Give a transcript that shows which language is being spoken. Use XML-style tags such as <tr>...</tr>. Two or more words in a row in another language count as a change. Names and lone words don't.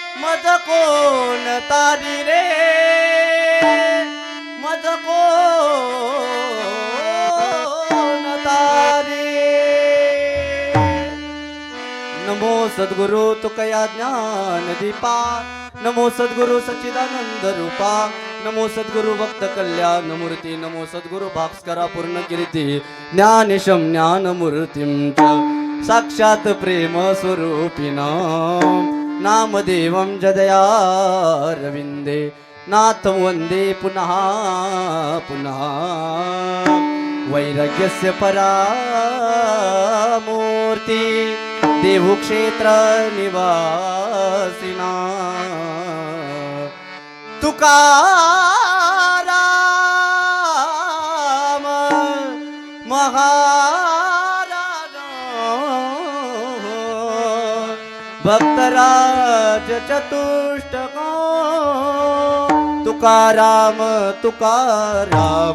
<mr>मज कोण तारी रे मज कोण तारी नमो सद्गुरु तुकया ज्ञान दीपा नमो सद्गुरु सच्चिदानंद रूपा नमो सद्गुरु भक्त कल्याण मूर्ती नमो सद्गुरु भास्करा पूर्ण कीर्ती</mr> <sa>ज्ञानेशम ज्ञान मूर्तिं च साक्षात प्रेम स्वरूपिणा नामदेवं जदयारविंदे नाथं वंदे पुनः पुनः वैराग्यस्य परामूर्ति देवक्षेत्र निवासिना तुकाराम महाराज भक्तराज चतुष्टक तुकाराम तुकाराम</sa>